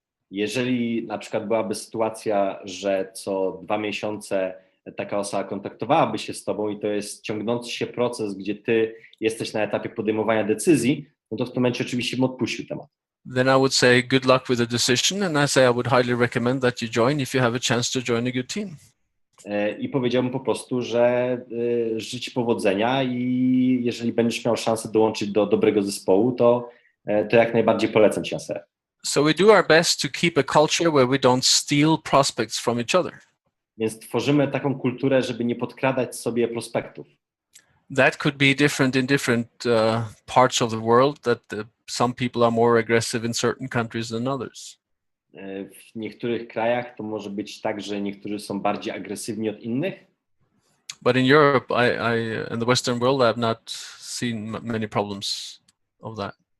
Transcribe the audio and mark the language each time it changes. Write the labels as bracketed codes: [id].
[pl] Jeżeli na przykład byłaby sytuacja, że co 2 miesiące taka osoba kontaktowałaby się z tobą i to jest ciągnący się proces, gdzie ty jesteś na etapie podejmowania decyzji, no to w tym momencie oczywiście bym odpuścił temat. [en] Then I would say good luck with the decision, and I say I would highly recommend that you join if you have a chance to join a good team. [pl] I powiedziałbym po prostu, że życzę powodzenia i jeżeli będziesz miał szansę dołączyć do dobrego zespołu, to jak najbardziej polecam ci ASE. [en] So we do our best to keep a culture where we don't steal prospects from each other. [pl] Więc tworzymy taką kulturę, żeby nie podkradać sobie prospektów. [en] That could be different in different parts of the world, that some people are more aggressive in certain countries than others. [pl] W niektórych krajach to może być tak, że niektórzy są bardziej agresywni od innych. [en] But in Europe, in the Western world, I have not seen many problems of that.